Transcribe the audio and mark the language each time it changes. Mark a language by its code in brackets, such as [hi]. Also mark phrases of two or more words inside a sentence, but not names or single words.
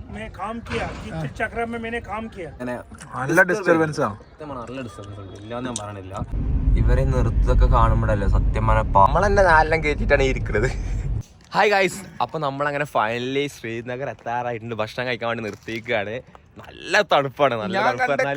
[hi] काम किया किस चक्र में मैंने काम किया [ml] നല്ല ഡിസ്റ്റർബൻസ് ആണ്. നല്ല ഡിസ്റ്റർബൻസ് ഉണ്ട്. ഇല്ലാന്ന് ഞാൻ പറയണില്ല. ഇവരെ നിർത്തതൊക്കെ കാണുമ്പോഴല്ലേ സത്യം പറഞ്ഞാൽ നമ്മളെന്നെ നാലെല്ലാം കയറ്റിട്ടാണ് ഇരിക്കുന്നത്. ഹായ് ഗൈസ്, അപ്പൊ നമ്മളങ്ങനെ ഫൈനലി ശ്രീനഗർ എത്താറായിട്ടുണ്ട്. ഭക്ഷണം കഴിക്കാൻ വേണ്ടി നിർത്തിയിരിക്കുകയാണ്. നല്ല തണുപ്പാണ്. നല്ല